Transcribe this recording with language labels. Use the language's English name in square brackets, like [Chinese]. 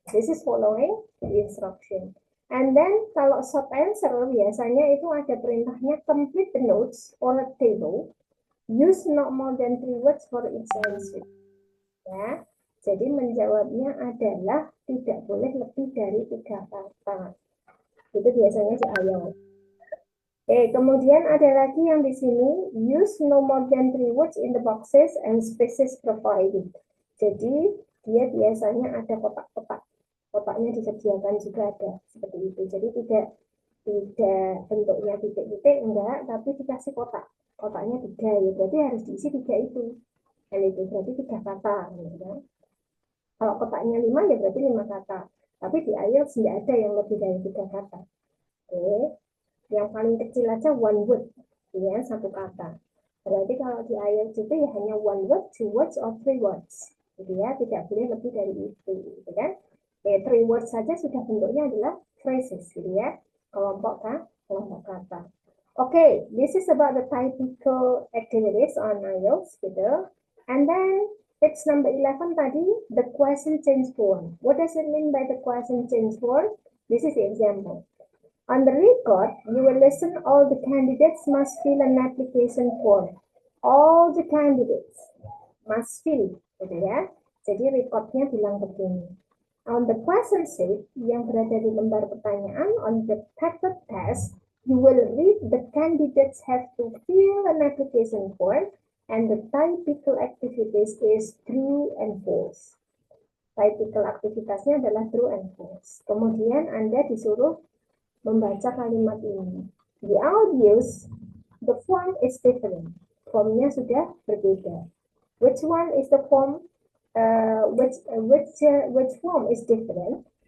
[English] This is following the instruction. And then [Indonesian] kalau [English] short answer [Indonesian] biasanya itu ada perintahnya [English] complete the notes or a table. Use not more than 3 words for each answer. [Indonesian] Ya, jadi menjawabnya adalah tidak boleh lebih dari 3 kata. Itu biasanya di awal. Kemudian ada lagi yang di sini, [English] use no more than 3 words in the boxes and spaces provided. [Indonesian] Jadi dia biasanya ada kotak-kotak. Kotaknya disediakan juga ada seperti itu. Jadi tidak bentuknya titik-titik enggak, tapi dikasih kotak. Kotaknya 3 ya, berarti harus diisi 3 itu. Dan itu berarti 3 kata. Ya. Kalau kotaknya 5 ya berarti 5 kata. Tapi di IELTS tidak ada yang lebih dari 3 kata. Oke. Yang paling kecil aja [English] one word, [Indonesian] ya, 1 kata. Berarti kalau di IELTS itu ya hanya [English] one word, 2 words, or 3 words. [Indonesian] Gitu ya, tidak boleh lebih dari itu. Gitu kan? [English] 3 words [Indonesian] saja sudah bentuknya adalah phrases. Gitu ya. Kelompok kata. [English] Okay, this is about the typical activities on IELTS [Indonesian] gitu. [English] And then text number 11 tadi, the question change form. What does it mean by the question change form? This is the example. On the record, you will listen all the candidates must fill an application form. All the candidates must fill, [Indonesian] gitu ya. Jadi recordnya bilang begini. [English] On the question sheet [Indonesian] yang berada di lembar pertanyaan, [English] on the paper test, you will read the candidates have to fill an application form and the typical activities is true and false. [Indonesian] Typical aktivitasnya adalah [English] true and false. [Indonesian] Kemudian Anda disuruh membaca kalimat ini. [English] The audios, the form is different. [Indonesian] Formnya sudah berbeda. [English] Which one is the form? Which form is different?